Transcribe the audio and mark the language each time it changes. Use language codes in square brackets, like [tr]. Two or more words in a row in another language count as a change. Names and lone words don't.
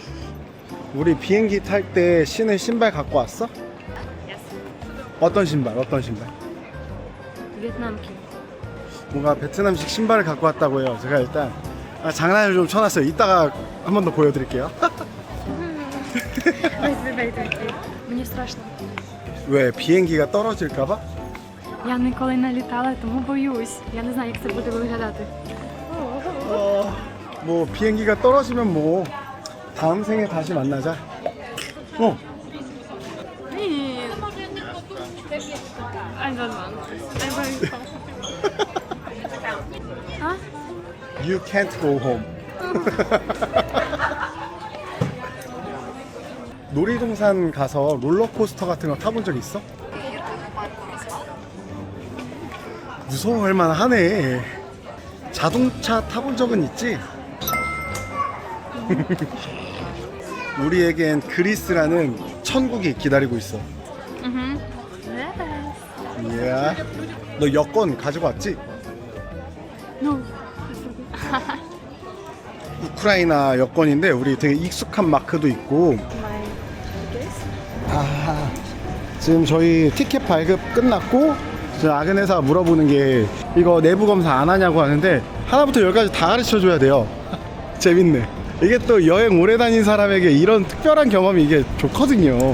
[ko] 우리 비행기 탈 때 신을 신발 갖고 왔어? [en] Yes. [ko] 어떤 신발? [uk] Vietnamki. [ko] 뭔가 베트남식 신발을 갖고 왔다고요. 제가 일단 장난을 좀 쳐놨어요. 이따가 한 번 더 보여드릴게요. [en] Wait. [uk] Мені страшно. [ko] 왜 비행기가 떨어질까봐? [uk] Я ніколи не літала, тому боюсь. Я не знаю, як це буде виглядати. [ko] 뭐 비행기가 떨어지면 뭐 다음 생에 다시 만나자. [uk] Ні. [en] I don't want. I'm very 아? You can't go home. [ko] 놀이동산 가서 롤러코스터 같은 거 타본 적 있어? 무서워할 만하네. 자동차 타본 적은 있지? 우리에겐 그리스라는 천국이 기다리고 있어. 이야. 너 여권 가지고 왔지? No. 우크라이나 여권인데 우리 되게 익숙한 마크도 있고. [en] My guess? [ko] 아, 지금 저희 티켓 발급 끝났고 지금 아그네사가 물어보는 게 이거 내부 검사 안 하냐고 하는데 하나부터 열까지 다 가르쳐 줘야 돼요. 재밌네. 이게 또 여행 오래 다닌 사람에게 이런 특별한 경험이 이게 좋거든요.